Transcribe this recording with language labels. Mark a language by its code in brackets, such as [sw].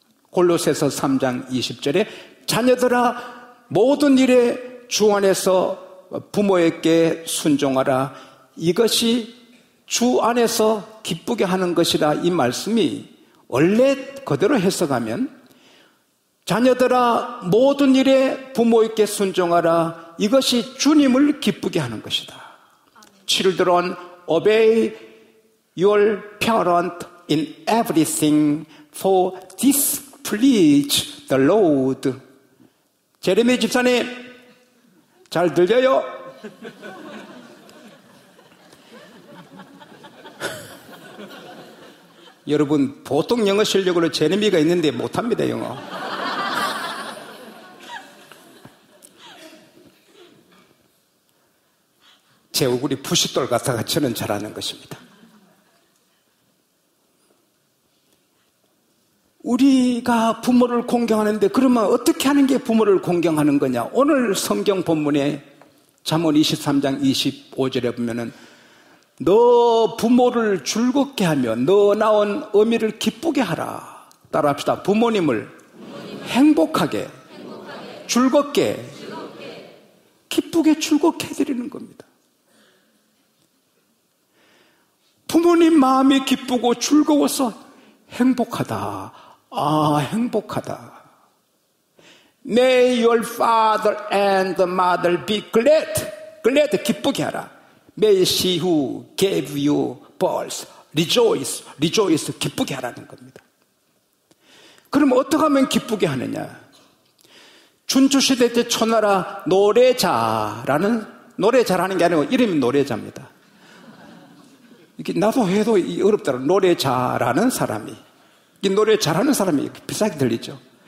[ko] 골로새서 3장 20절에 자녀들아 모든 일에 주 안에서 부모에게 순종하라. 이것이 주 안에서 기쁘게 하는 것이라. 이 말씀이 원래 그대로 해석하면 자녀들아 모든 일에 부모에게 순종하라. 이것이 주님을 기쁘게 하는 것이다. [en] Children, obey your parent in everything, for this please the Lord. [ko] 제레미 집사님, 잘 들려요? 여러분 보통 영어 실력으로 제레미가 있는데 못합니다, 영어. 제 얼굴이 부싯돌 같아가 저는 잘하는 것입니다. 우리가 부모를 공경하는데 그러면 어떻게 하는 게 부모를 공경하는 거냐? 오늘 성경 본문에 잠언 23장 25절에 보면은 너 부모를 즐겁게 하며 너 낳은 어미를 기쁘게 하라. 따라합시다. 부모님을 행복하게, 즐겁게, 기쁘게 즐겁게 해드리는 겁니다. 부모님 마음이 기쁘고 즐거워서 행복하다. 아, 행복하다. [en] May your father and mother be glad. [ko] glad, 기쁘게 하라. [en] May she who gave you birth rejoice. [ko] rejoice, 기쁘게 하라는 겁니다. 그럼 어떻게 하면 기쁘게 하느냐? 준주시대 때 초나라 노래자라는, 노래자라는 게 아니고 이름이 노래자입니다. 이게 나도 해도 어렵더라고. 노래자라는 사람이, 이 노래 잘하는 사람이 이렇게 비싸게 들리죠.